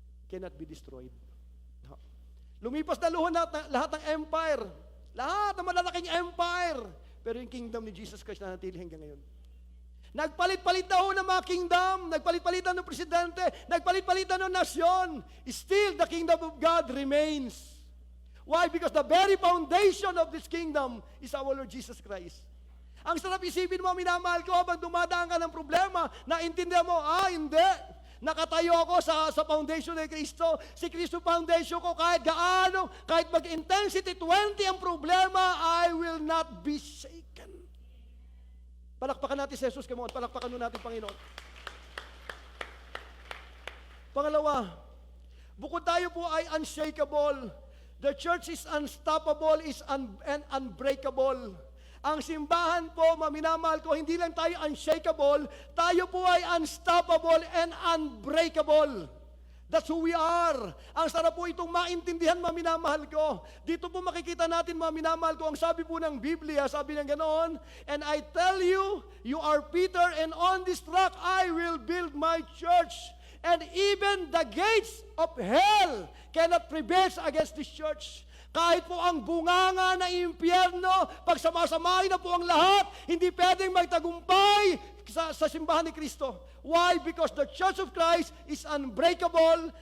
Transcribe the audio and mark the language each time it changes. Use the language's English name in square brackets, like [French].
[English] Cannot be destroyed. No. [Filipino] Lumipas na luho lahat ng empire. Lahat ng malalaking empire. Pero yung kingdom ni Jesus Christ na natili hanggang ngayon. Nagpalit-palit na ho ng mga kingdom, nagpalit-palitan ng presidente, nagpalit-palitan ng nasyon. [English] Still, the kingdom of God remains. Why? Because the very foundation of this kingdom is our Lord Jesus Christ. [Filipino] Ang sarap isipin mo, minamahal ko, habang dumadaan ka ng problema, naintindihan mo, hindi. Nakatayo ako sa foundation ni Kristo. Si Kristo foundation ko, kahit gaano, kahit mag-intensity 20 ang problema, [English] I will not be shaken. [Filipino] Palakpakan natin si Jesus, [English] come on. [Filipino] Palakpakan nun natin, Panginoon. Pangalawa, bukod tayo po ay unshakable. [English] The church is unstoppable, and unbreakable. [Filipino] Ang simbahan po, maminamahal ko, hindi lang tayo unshakable, tayo po ay [English] unstoppable and unbreakable. That's who we are. [Filipino] Ang sarap po itong maintindihan, maminamahal ko. Dito po makikita natin, maminamahal ko, ang sabi po ng Biblia, sabi ng ganoon, [English] and I tell you, you are Peter, and on this rock I will build my church. And even the gates of hell cannot prevail against this church. [Filipino] Kahit po ang bunganga ng impyerno, pag samasamahin na po ang lahat, hindi pwedeng magtagumpay sa simbahan ni Kristo. [English] Why? Because the church of Christ is unbreakable.